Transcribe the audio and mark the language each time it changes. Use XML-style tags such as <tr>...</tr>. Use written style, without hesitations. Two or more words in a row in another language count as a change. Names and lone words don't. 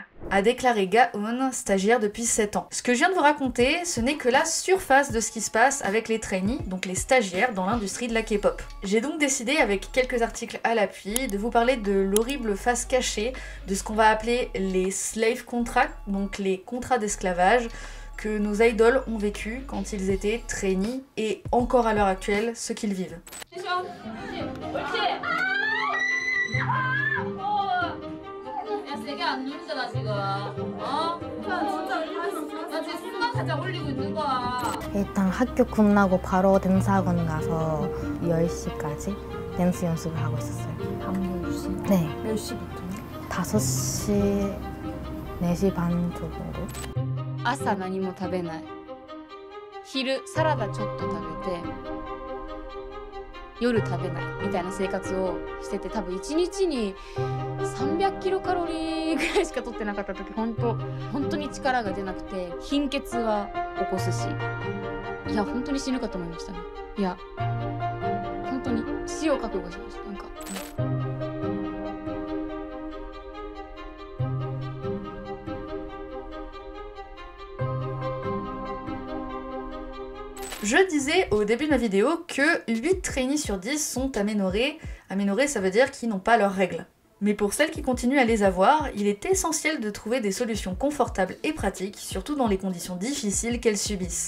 <fr>A déclaré Ga-eun, stagiaire depuis 7 ans. Ce que je viens de vous raconter, ce n'est que la surface de ce qui se passe avec les trainees, donc les stagiaires dans l'industrie de la K-pop. J'ai donc décidé, avec quelques articles à l'appui, de vous parler de l'horrible face cachée de ce qu'on va appeler les</fr> <en>slave contracts,</en> <fr>donc les contrats d'esclavage, que nos idoles ont vécu quand ils étaient trainees et encore à l'heure actuelle ce qu'ils vivent.</fr> <ko>일단 학교 끝나고 바로 댄스학원 가서 10시까지 댄스 연습을 하고 있었어요. 밤 10시? 네. 몇 시부터? 5시, 4시 반 정도.</ko> <ja>朝何も食べない。昼サラダちょっと食べて夜食べないみたいな生活をしてて、多分1日に300キロカロリーぐらいしか取ってなかった時、本当に力が出なくて貧血は起こすし、いや本当に死ぬかと思いましたね。いや本当に死を覚悟しました。なんか。</ja> <fr>Je disais au début de ma vidéo que 8 trainees sur 10 sont aménorrhées. Aménorrhées, ça veut dire qu'ils n'ont pas leurs règles. Mais pour celles qui continuent à les avoir, il est essentiel de trouver des solutions confortables et pratiques, surtout dans les conditions difficiles qu'elles subissent.</fr>